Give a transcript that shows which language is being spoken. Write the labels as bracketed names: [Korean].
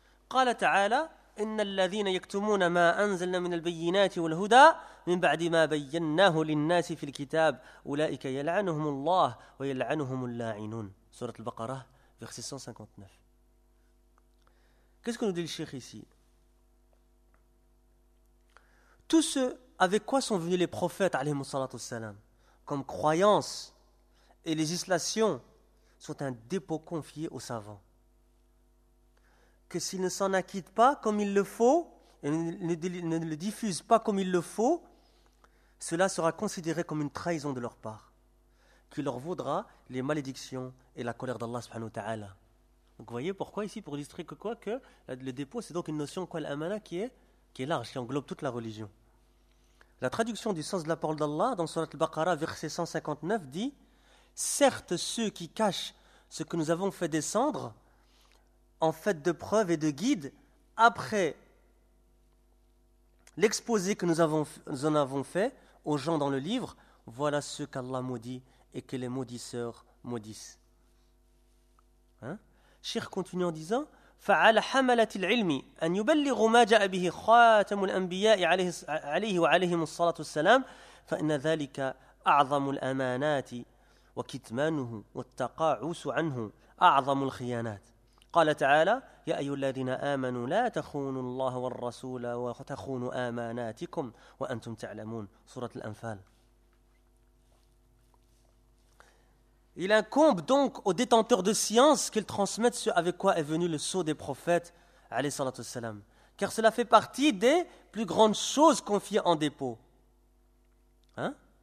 [Arabic] قال تعالى إن الذين يكتمون ما أنزلنا من البينات والهدى من بعد ما بيناه للناس في الكتاب أولئك يلعنهم الله ويلعنهم اللاعنون. سورة البقرة verset 159. [French] Qu'est-ce que nous dit le cheikh ici? Tout ce avec quoi sont venus les prophètes [Arabic] عليهم الصلاة والسلام [French] comme croyance et législation sont un dépôt confié aux savants. Que s'ils ne s'en acquittent pas comme il le faut, et ne le diffusent pas comme il le faut, cela sera considéré comme une trahison de leur part, qui leur vaudra les malédictions et la colère d'Allah subhanahu wa ta'ala. Donc vous voyez pourquoi ici, pour illustrer que quoi, que le dépôt, c'est donc une notion quoi, l'amana, qui est large, qui englobe toute la religion. La traduction du sens de la parole d'Allah dans Surat al-Baqarah, verset 159, dit « Certes, ceux qui cachent ce que nous avons fait descendre, en fait de preuves et de guides, après l'exposé que nous en avons fait aux gens dans le livre, voilà ce qu'Allah maudit et que les maudisseurs maudissent. Hein? Cheikh continue en disant [Arabic] فَعَلَى حَمَلَةِ الْعِلْمِ أَنْ يُبَلِّغُ مَا جَاءَ بِهِ خَاتَمُ الْأَنْبِيَاءِ عَلَيْهِ وَعَلَيْهِمُ الصَّلَاةُ وَالسَّلَامُ فَإِنَّ ذَلِكَ أَعْظَمُ الْأَمَانَاتِ وَكِتْمَانُهُ وَالتَّقَاعُسُ عَنْهُ أَعْظَمُ الْخِيَانَاتِ. قال تعالى يا أيها الذين آمنوا لا تخونوا الله والرسول وتخونوا أماناتكم وأنتم تعلمون. سورة الأنفال. [French] Il incombe donc aux détenteurs de science qu'ils transmettent ce avec quoi est venu le sceau des prophètes [Arabic] عليه الصلاة والسلام, [French] car cela fait partie des plus grandes choses confiées en dépôt. Hein?